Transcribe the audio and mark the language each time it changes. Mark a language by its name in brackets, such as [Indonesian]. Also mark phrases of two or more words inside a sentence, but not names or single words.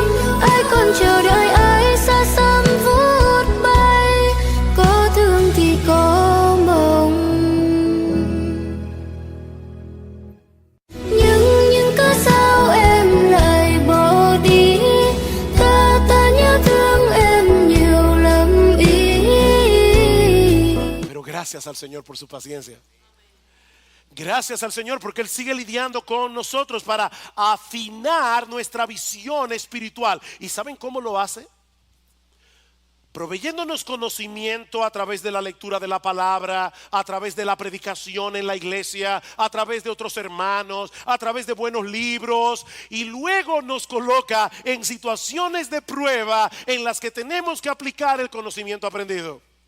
[Vietnamese] Ai còn chờ đợi ai xa xăm vút bay, có thương thì có mộng. Nhưng cớ sao em lại bỏ đi, ta nhớ thương em nhiều lắm ý. [Spanish] Pero gracias al Señor por su paciencia. Gracias al Señor porque Él sigue lidiando con nosotros para afinar nuestra visión espiritual. ¿Y saben cómo lo hace? Proveyéndonos conocimiento a través de la lectura de la palabra, a través de la predicación en la iglesia, a través de otros hermanos, a través de buenos libros, y luego nos coloca en situaciones de prueba en las que tenemos que aplicar el conocimiento aprendido.